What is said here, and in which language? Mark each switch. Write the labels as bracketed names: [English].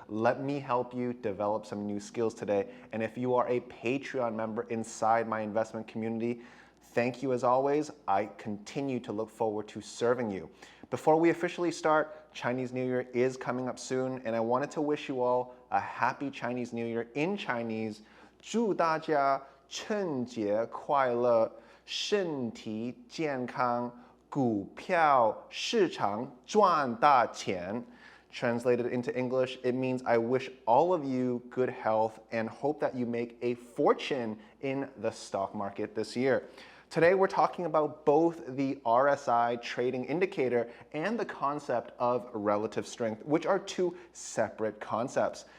[English] Let me help you develop some new skills today. And if you are a Patreon member inside my investment community, thank you as always. I continue to look forward to serving you. Before we officially start, Chinese New Year is coming up soon, and I wanted to wish you all a happy Chinese New Year in Chinese. [Chinese] 祝大家春节快乐，身体健康，股票市场赚大钱. [English] Translated into English, it means I wish all of you good health and hope that you make a fortune in the stock market this year. Today we're talking about both the RSI Trading Indicator and the concept of relative strength, which are two separate concepts.